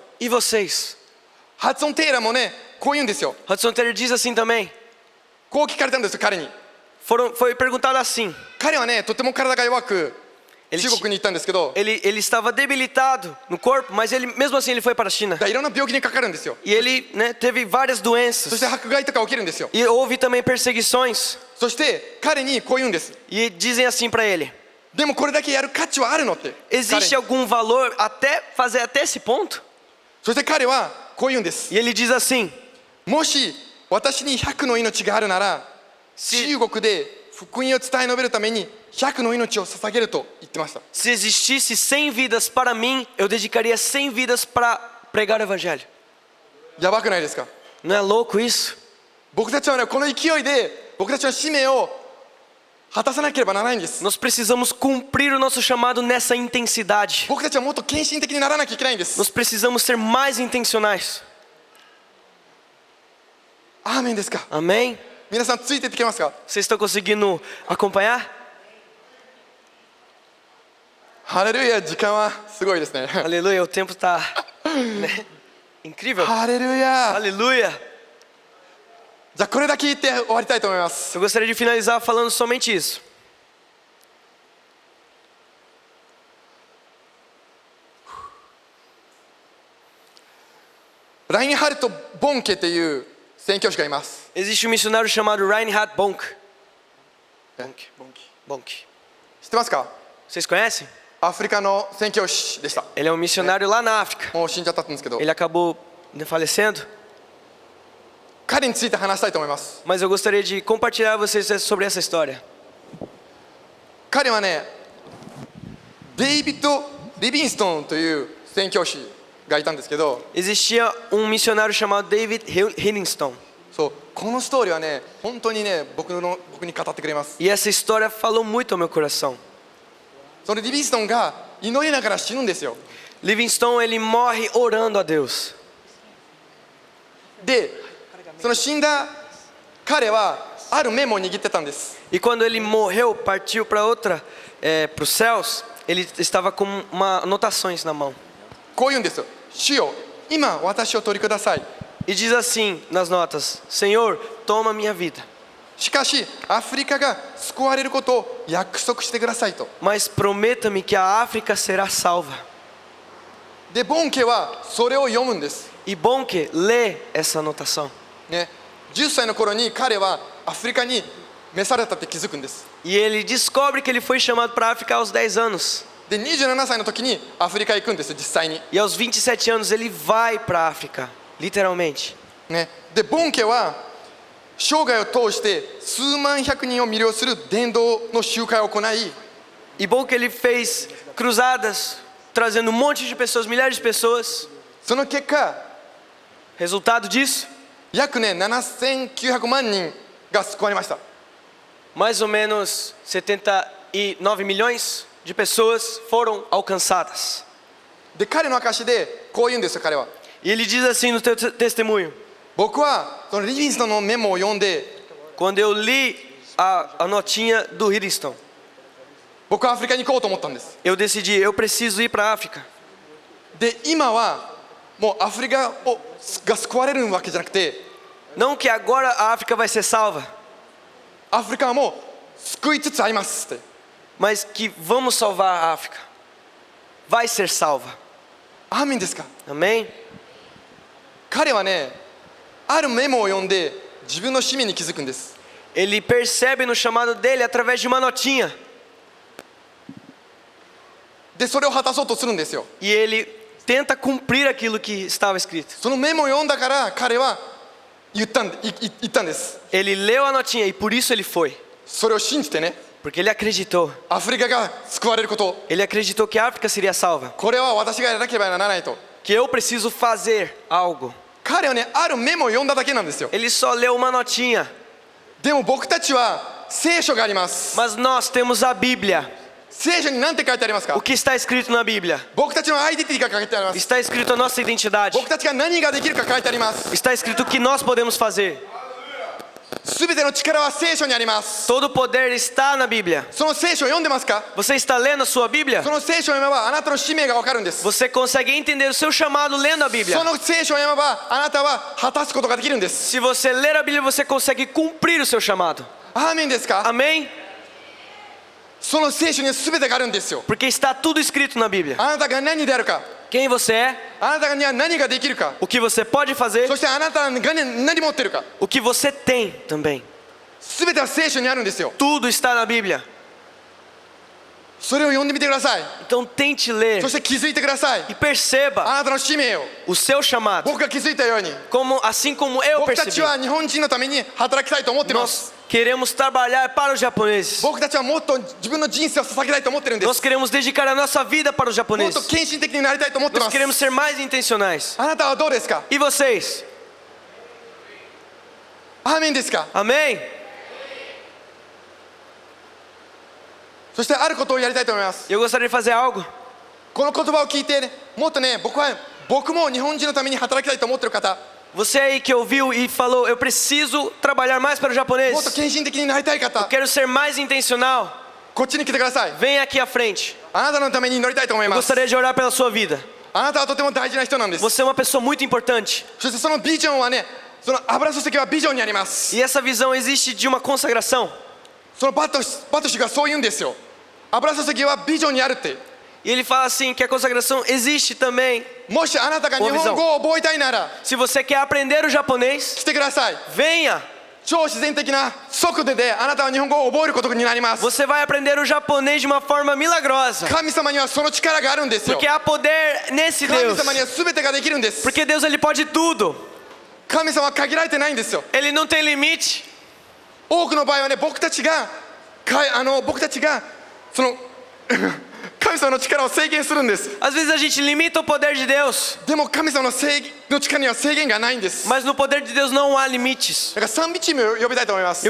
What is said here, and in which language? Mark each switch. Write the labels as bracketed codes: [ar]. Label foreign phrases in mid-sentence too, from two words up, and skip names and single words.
[pt] E vocês? [ja] ハドソン・テイラーもね、こう言うんですよ。 [pt] Hudson Taylor diz assim também. [ja] こう聞かれたんですよ、彼に。 [pt] Foi perguntado assim. [ja] 彼はね、とても体が弱く中国に行ったんですけど、 [pt] Ele estava debilitado no corpo, mas mesmo assim ele foi para a China. [ja] いろんな病気にかかるんですよ。 [pt] E ele, né, teve várias [ja] そ [pt] doenças. [ja] して迫害とか起きるんですよ。 [pt] E houve também perseguições. [ja] そして彼にこう言うんです。 [pt] E dizem assim para ele: [ja] でもこれだけやる価値はあるのって。 [pt] Existe algum valor até fazer até esse ponto? [ja] そして彼はこう言うんです。 [pt] E ele diz assim: [ja] もし私に100の命があるなら、中国で福音を伝え述べるために100の命を捧げると言ってました。 [pt] Se existisse 100 vidas para mim, eu dedicaria 100 vidas para pregar o evangelho. [ja] やばくないですか？ [pt] Não é louco isso? [ja] 僕たちはね、この勢いで僕たちの使命を果たさなければならないんです。 [pt] Nós precisamos cumprir o nosso chamado nessa intensidade. [ja] 僕たちはもっと献身的にならなきゃいけないんです。 [pt] Nós precisamos ser mais intencionais. [ja] アーメンですか。 [pt] Amém? [ja] 皆さんついてってきますか。 [pt] Vocês estão conseguindo acompanhar? [ja] ハレルヤ、時間はすごいですね。 [pt] Aleluia, o tempo tá né? Incrível. [ja] ハレルヤ。 [pt] Aleluia. [ja] じゃあこれだけ言って終わりたいと思います。 [pt] Eu gostaria de finalizar falando somente isso. [ja] ラインハルト・ボンケっていう宣教師がいます。 [pt] Existe um missionário chamado Reinhard Bonk. Bonk. [ja] 知ってますか。 [pt] Vocês conhecem? [ja] アフリカの宣教師でした。 [pt] Ele é um missionário lá na África. [ja] もう死んじゃったんですけど、 [pt] Ele acabou né, falecendo. [ja] 彼について話したいと思います。 [pt] Mas eu gostaria de compartilhar com vocês sobre essa história. [ja] 彼はね、デイビッド・リビンストンという宣教師がいたんですけど、 [pt] Existia um missionário chamado David Livingstone. [ja] そうこのストーリーはね、本当にね、僕に語ってくれます。 [pt] E essa história falou muito ao meu coração. [ja] そのリビンストンが祈りながら死ぬんですよ。 [pt] Livingstone, ele morre orando a Deus. [ja] で、その死んだ彼はあるメモを握ってたんです。 [pt] E quando ele morreu, partiu para para os céus, ele estava com anotações na mão. [ja] こう言うんですよ。主よ、今私を取りください。 [pt] E diz assim nas notas: Senhor, toma minha vida. [ja] しかしアフリカが救われることを約束してくださいと。 [pt] Mas prometa-me que a África será salva. [ja] で、ボンケはそれを読むんです。 [pt] E Bonke lê essa anotação. [ja] ね、10歳の頃に彼はアフリカに召されたって気づくんです。 [pt] E ele descobre que ele foi chamado para a África aos 10 anos. [ja] で、27歳の時にアフリカへ行くんです、実際に。 [pt] E aos 27 anos ele vai para a África, literalmente. [ja] ね、で、ボンケは生涯を通して数万百人を魅了する伝道の集会を行い、 [pt] E Bonke ele fez cruzadas, trazendo um monte de pessoas, milhares de pessoas. [ja] その結果、 [pt] Resultado disso, [ja] 約ね7900万人が救われました。 [pt] mais ou menos 79 milhões de pessoas foram alcançadas. [ja] で、彼の証でこう言うんですよ、彼は。 [pt] E ele diz assim no teu testemunho: [ja] 僕はそのリビンストンのメモを読んで、 [pt] Quando eu li a notinha do Livingstone, [ja] 僕はアフリカに行こうと思ったんです。 [pt] eu decidi, eu preciso ir para a África. [ja] で、今はもうアフリカが救われるわけじゃなくて、 [pt] Não que agora a África vai ser salva, [ja] アフリカはもう救いつつありますって。 [pt] mas que vamos salvar a África. Vai ser salva. [ja] アーメンですか。 [pt] Amém? [ja] 彼はね、あるメモを読んで自分の使命に気づくんです。 [pt] Ele percebe no chamado dele através de uma notinha. [ja] で、それを果たそうとするんですよ。 [pt] E ele tenta cumprir aquilo que estava escrito. [ja] そのメモを読んだから彼は言ったんです。 [pt] Ele leu a notinha e por isso ele foi. [ja] それを信じてね、 [pt] Porque ele acreditou. [ja] アフリカが救われること、 [pt] Ele acreditou que a África seria salva. [ja] これは私がやらなければならないと。 [pt] Que eu preciso fazer algo. [ja] 彼はね、あるメモを読んだだけなんですよ。 [pt] Ele só leu uma notinha. [ja] でも僕たちは聖書があります。 [pt] Mas nós temos a Bíblia. [ja] 聖書に何て書いてありますか。 [pt] O que está escrito na Bíblia? [ja] 僕たちのアイデンティティが書いてあります。 [pt] Está escrito a nossa identidade. [ja] 僕たちが何ができるか書いてあります。 [pt] Está escrito o que nós podemos fazer. [ja] すべての力は聖書にあります。 [pt] Todo o poder está na Bíblia. [ja] その聖書を読んでますか。 [pt] Você está lendo a sua Bíblia? [ja] その聖書を読めばあなたの使命がわかるんです。 [pt] Você consegue entender o seu chamado lendo a Bíblia. [ja] その聖書を読めばあなたは果たすことができるんです。 [pt] Se você ler a Bíblia, você consegue cumprir o seu chamado. [ja] アーメンですか。 [pt] Amém? [ja] その聖書にはすべてがあるんですよ。 [pt] Porque está tudo escrito na Bíblia. [ja] あなたが何であるか、 [pt] Quem você é, [ja] あなたには何ができるか、 [pt] o que você pode fazer, [ja] そしてあなたが何持ってるか、 [pt] o que você tem também. [ja] すべては聖書にあるんですよ。 [pt] Tudo está na Bíblia. [ja] それを読んでみてください。 [pt] Então tente ler [ja] そして気づいてください。 [pt] e perceba [ja] あなたの使命を [pt] o seu chamado. [ja] 僕が気づいたように、 [pt] Assim como eu [ja] 僕たち [pt] percebi. [ja] は日本人のために働きたいと思っていま [pt] Nós [ja] す。 [pt] queremos trabalhar para os japoneses. [ja] 僕たちはもっと自分の人生を捧げたいと思ってるんで [pt] Nós [ja] す。 [pt] queremos dedicar a nossa vida para os [ja] もっと [pt] japoneses. [ja] 献身的になりたいと思って [pt] Nós [ja] ます。 [pt] queremos ser mais intencionais. [ja] あなたはどうですか。 [pt] E vocês? [ja] アーメンですか。 [pt] Amém? [ja] そしてあることをやりたいと思います。 [pt] Eu gostaria de fazer algo. [ja] この言葉を聞いてね、もっとね、僕も日本人のために働きたいと思ってる方、 [pt] Você aí que ouviu e falou, eu preciso trabalhar mais para o [ja] もっと [pt] japonês. [ja] 献身的になりたい方、 [pt] Quero ser mais intencional. [ja] こっちに来てください。 [pt] Vem aqui à frente. [ja] あなたのために祈りたいと思います。 [pt] Gostaria de orar pela sua vida. [ja] あなたはとても大事な人なんです。 [pt] Você é uma pessoa muito importante. [ja] そしてそのビジョンはね、その油注ぎはビジョンにあります。 [pt] E essa visão existe de uma consagração. [ja] そのバトシュがそう言うんですよ。油注ぎはビジョンにあるって。 [pt] E ele fala assim que a consagração existe também. [ja] もしあなたが日本語を覚えたいなら [pt] Se você quer aprender o japonês, [ja] 来てください。 [pt] venha. [ja] 超自然的な速度であなたは日本語を覚えることになります。 [pt] Você vai aprender o japonês de uma forma milagrosa. [ja] 神様にはその力があるんですよ。 [pt] Porque há poder nesse [ja] 神 [pt] Deus. [ja] 様には全てができるんです。 [pt] Porque Deus ele pode tudo. [ja] 神様は限られてないんですよ。 [pt] Ele não tem limite. [ja] 多くの場合はね、僕たちがその神様の力を制限するんです。 [pt] Às vezes a gente limita o poder de Deus. [ja] でも神様の力には制限がないんです。 [pt] Mas no poder de Deus não há limites. [ja] だから賛美チームを呼びたいと思います。